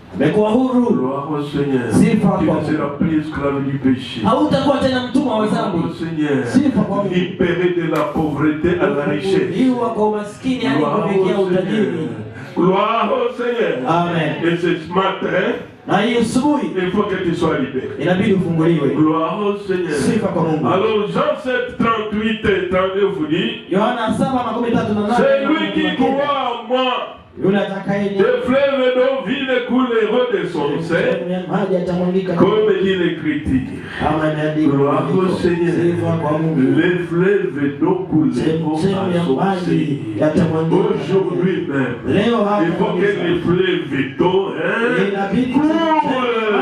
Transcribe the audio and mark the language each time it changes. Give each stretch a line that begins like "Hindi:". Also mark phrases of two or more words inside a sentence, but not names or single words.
Swahili: umekuwa huru.
French: Gloire au Seigneur.
Swahili: Sifa
French: Tu
Swahili: kwa
French: ne seras plus esclave du péché.
Swahili: Hautakuwa tena mtumwa wa dhambi.
French: Gloire au Seigneur.
Swahili: Sifa kwa Mungu.
French: Libéré de la pauvreté à la richesse.
Swahili: Kufunguliwa kwa umaskini hadi kufikia utajiri.
French: Gloire au Seigneur. Amen. Et ce matin,
Swahili: na hii asubuhi
French: il faut que tu sois libéré.
Swahili: Inabidi ufunguliwe.
French: Gloire au Seigneur.
Swahili: Sifa kwa Mungu.
French: Alors Jean 7, 38 et 39 vous dit,
Swahili: Yohana 7:38.
French: c'est lui qui croit en moi.
Swahili: Yule atakaye
French: Des fleuves d'eau vive couleront de son sein, comme dit l'Écriture. Gloire au Seigneur. Les fleuves d'eau couleront à son sein. Aujourd'hui même, il faut que les fleuves d'eau coulent.